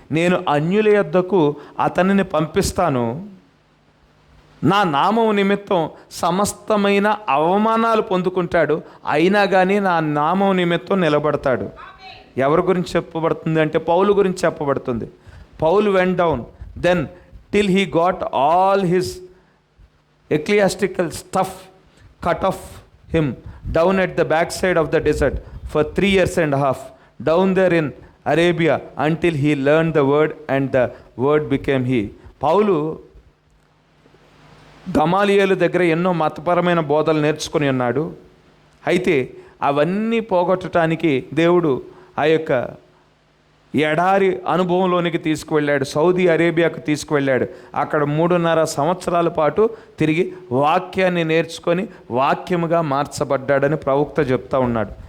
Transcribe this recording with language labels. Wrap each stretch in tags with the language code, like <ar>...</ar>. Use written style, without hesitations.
<te>నేను అన్యుల యొద్దకు అతనిని పంపిస్తాను, నా నామం నిమిత్తం సమస్తమైన అవమానాలు పొందుకుంటాడు, అయినా కానీ నా నామం నిమిత్తం నిలబడతాడు. ఎవరి గురించి చెప్పబడుతుంది అంటే పౌలు గురించి చెప్పబడుతుంది.</te> <en>Paul went down then till he got all his ecclesiastical stuff cut off him down at the backside of the desert for 3 years and a half down there in Arabia until he learned the word and the word became he. Paul</en> <te>గమాలియేలు దగ్గర ఎన్నో మతపరమైన బోధలు నేర్చుకొని ఉన్నాడు. అయితే అవన్నీ పోగొట్టడానికి దేవుడు ఆ యొక్క ఎడారి అనుభవంలోనికి తీసుకువెళ్ళాడు. సౌదీ అరేబియాకు తీసుకువెళ్ళాడు. అక్కడ 3.5 సంవత్సరాల పాటు తిరిగి వాక్యాన్ని నేర్చుకొని వాక్యముగా మార్చబడ్డాడని ప్రవక్త చెప్తా ఉన్నాడు.</te>